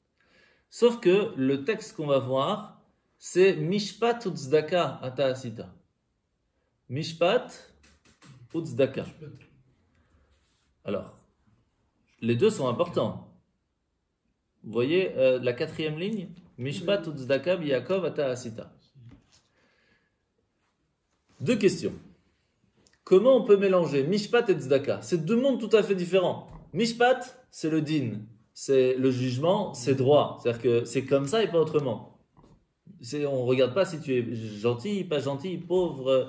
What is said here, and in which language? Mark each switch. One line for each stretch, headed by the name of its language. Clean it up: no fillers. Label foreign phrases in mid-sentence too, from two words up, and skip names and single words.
French: Sauf que le texte qu'on va voir, c'est
Hebrew: משפט צדקה אתה עשית. משפט וצדקה.
French: Alors, les deux sont importants. Vous voyez la quatrième ligne?
Hebrew: משפט וצדקה ביעקב אתה עשית.
French: Deux questions. Comment on peut mélanger Mishpat et Tzedaka? C'est deux mondes tout à fait différents. Mishpat, c'est le din, c'est le jugement, c'est droit. C'est-à-dire que c'est comme ça et pas autrement. On ne regarde pas si tu es gentil, pas gentil, pauvre.